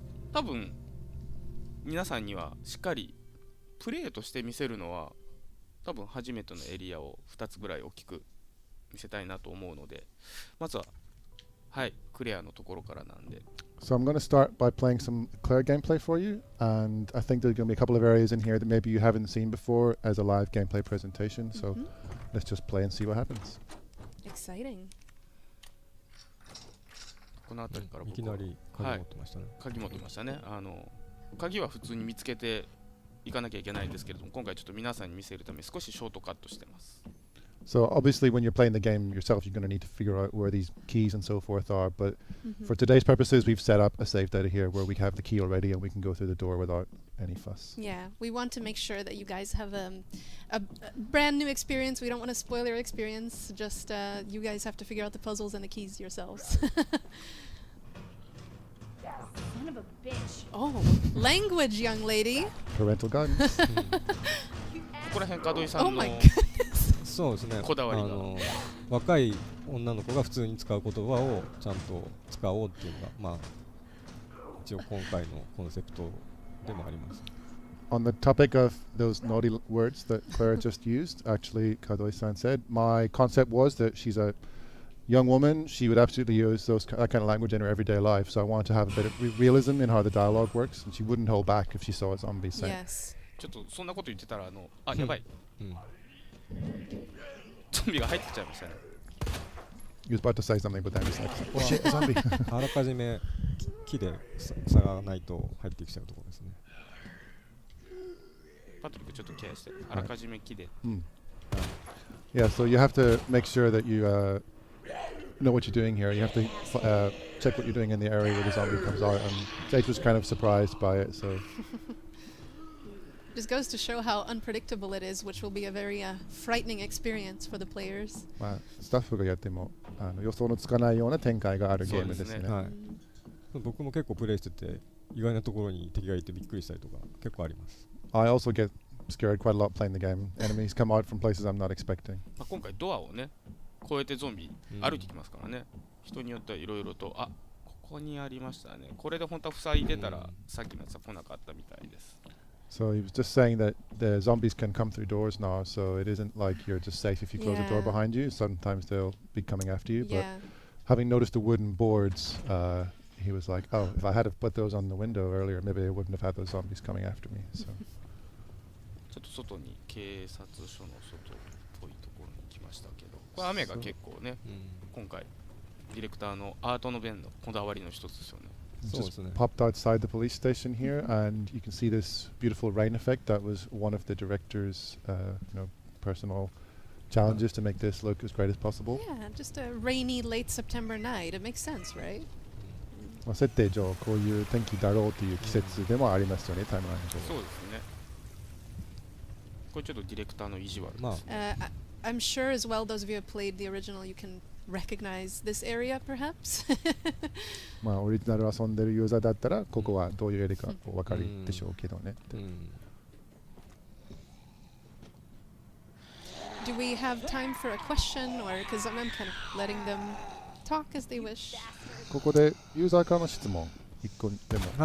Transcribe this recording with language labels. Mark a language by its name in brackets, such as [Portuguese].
[Japanese] 多分皆さんにはしっかりプレイとして見せるのは多分初めてのエリアを2つぐらい大きく見せたいなと思うので、まずははいクレアのところからなんで。 [English] So I'm going to start by playing some Claire gameplay for you, and I think there's going to be a couple of areas in here that maybe you haven't seen before as a live gameplay presentation. So let's just play and see what happens. Exciting. [Japanese] この辺りからいきなり鍵持ってましたね。鍵持ってましたね。鍵は普通に見つけていかなきゃいけないんですけれども、今回ちょっと皆さんに見せるために少しショートカットしてます。 [English] So obviously when you're playing the game yourself, you're going to need to figure out where these keys and so forth are. But for today's purposes, we've set up a safe data here where we have the key already and we can go through the door without any fuss. Yeah, we want to make sure that you guys have a brand new experience. We don't want to spoil your experience. Just you guys have to figure out the puzzles and the keys yourselves. Son of a bitch. Oh, language, young lady. Parental guidance. [Japanese] ここら辺門井さん [English] Oh [Japanese] の [English] my goodness. [Japanese] そうですね。こだわりが若い女の子が普通に使う言葉をちゃんと使おうっていうのが一応今回のコンセプトでもあります。 [English] On the topic of those naughty words that Claire just used, actually, Kadoi-san said, my concept was that she's a young woman. She would absolutely use that kind of language in her everyday life. So I wanted to have a bit of realism in how the dialogue works, and she wouldn't hold back if she saw a zombie saying. Yes. [Japanese] ちょっとそんなこと言ってたらやばい。ゾンビが入ってきちゃいましたね。 [English] He was about to say something, but then he's like, oh shit, a zombie. [Japanese] あらかじめ木で塞がないと入ってきちゃうところですね。パトリックちょっとケアして、あらかじめ木で。 [English] Yeah, so you have to make sure that you know what you're doing here. You have to check what you're doing in the area where the zombie comes out. And Jake was kind of surprised by it, so Just goes to show how unpredictable it is, which will be a very frightening experience for the players. [Japanese] まあスタッフがやっても予想のつかないような展開があるゲームですね。そうですはい、僕も結構プレイしてて意外なところに敵がいてびっくりしたりとか結構あります。 [English] I also get scared quite a lot playing the game. Enemies come out from places I'm not expecting. [Japanese] まあ、今回ドアをね越えてゾンビ歩いてきますからね、人によってはいろいろと、あ、ここにありましたね、これで本当は塞いでたら、さっきのやつは来なかったみたいです。 [English] So he was just saying that the zombies can come through doors now, so it isn't like you're just safe if you close the door Yeah. behind you. Sometimes they'll be coming after you. But Yeah. having noticed the wooden boards, he was like, oh, if I had have put those on the window earlier, maybe I wouldn't have had those zombies coming after me. So [Japanese] ちょっと外に警察署の外っぽいところに来ましたけど、これ雨が結構ね、今回ディレクターのアートの弁のこだわりの一つですよね。そうです [English] just [Japanese] ね。 [English] popped outside the police station here, and you can see this beautiful rain effect. That was one of the director's, personal challenges to make this look as great as possible. Yeah, just a rainy late September night. It makes sense, right? [Japanese] まあ設定上こういう天気だろうという季節でもありますよね、タイムライン上。そうですね。これちょっとディレクターの意地悪です。まあ [English] I'm sure as well, those of you who have played the original, you can recognize this area, perhaps. [Japanese] まあオリジナル遊んでるユーザーだったらここはどういうエリアかお分かりでしょうけどね。 [English] Do we have time for a question, or because I'm kind of letting them talk as they wish? [Japanese] ここでユーザーからの質問1個でも